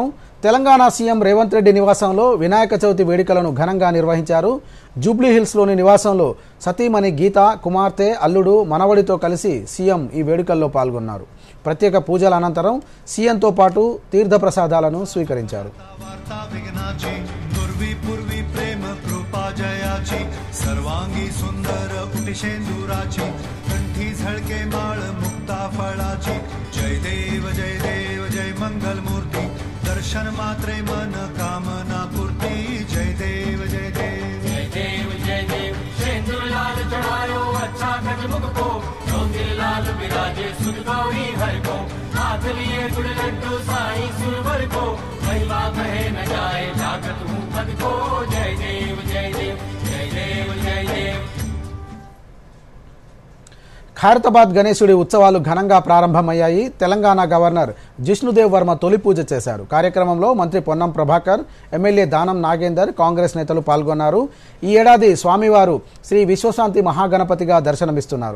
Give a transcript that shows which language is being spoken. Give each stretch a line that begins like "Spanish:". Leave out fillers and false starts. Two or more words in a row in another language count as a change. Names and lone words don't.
Telugu: తెలంగాణ సీఎం రేవంత్ రెడ్డి నివాసంలో వినాయక చవితి వేడుకలను ఘనంగా నిర్వహించారు. జూబ్లీహిల్స్లోని నివాసంలో సతీమణి గీత, కుమార్తె, అల్లుడు, మనవడితో కలిసి సీఎం ఈ వేడుకల్లో పాల్గొన్నారు. ప్రత్యేక పూజల అనంతరం సీఎంతో పాటు తీర్థ ప్రసాదాలను స్వీకరించారు.
Marathi: सर्वांगी सुंदर उटिशेंदुराची कंठी झळके माळ मुक्ता फळाची जय देव जय मंगल मूर्ती दर्शन मात्रे मन कामना पूर्ती जय देव जय देव
Hindi: शेंदूर लाल चढ़ायो अच्छा गजमुख को चौंगे लाल विराजे सुख गौरी हर को हाथ लिए गुड़ लड्डू साई सुरवर को महिमा कहे न जाए जागत हूँ पद को जय देव जय देव
Telugu: ఖైరతాబాద్ గణేశుడి ఉత్సవాలు ఘనంగా ప్రారంభమయ్యాయి. తెలంగాణ గవర్నర్ జిష్ణుదేవ్ వర్మ తొలి పూజ చేశారు. కార్యక్రమంలో మంత్రి పొన్నం ప్రభాకర్, ఎమ్మెల్యే దానం నాగేందర్, కాంగ్రెస్ నేతలు పాల్గొన్నారు. ఈ ఏడాది స్వామివారు శ్రీ విశ్వశాంతి మహాగణపతిగా దర్శనమిస్తున్నారు.